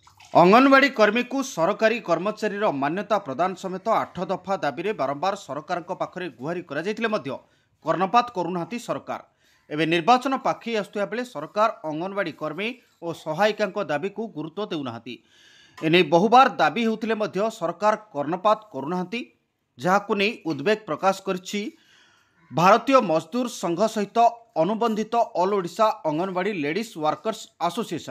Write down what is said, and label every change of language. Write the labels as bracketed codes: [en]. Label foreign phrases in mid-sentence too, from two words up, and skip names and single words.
[or] ଅଙ୍ଗନୱାଡ଼ି କର୍ମୀ କୁ ସରକାରୀ କର୍ମଚାରୀ ମାନ୍ୟତା ପ୍ରଦାନ ସମେତ 8 ଦଫା ଦାବି ରେ ବାରମ୍ବାର ସରକାର ପାଖରେ ଗୁହାରି କର୍ଣ୍ଣପାତ କରୁନା ସରକାର। ଏବଂ ନିର୍ବାଚନ ପାଖେଇ ଆସୁଥିବା ବେଳେ ସରକାର ଅଙ୍ଗନୱାଡ଼ି କର୍ମୀ ଓ ସହାୟିକା ଦାବି କୁ ଗୁରୁତ୍ୱ ଦେଉନା। ଏଣେ ବହୁବାର ଦାବି ହେଲେ ସରକାର କର୍ଣ୍ଣପାତ କରୁନା, ଯାହାକୁ ନେଇ ଉଦ୍ବେଗ ପ୍ରକାଶ କରିଛି ଭାରତୀୟ ମଜଦୁର ସଂଘ ସହିତ ଅନୁବନ୍ଧିତ [en] All Odisha Anganwadi Ladies Workers Association.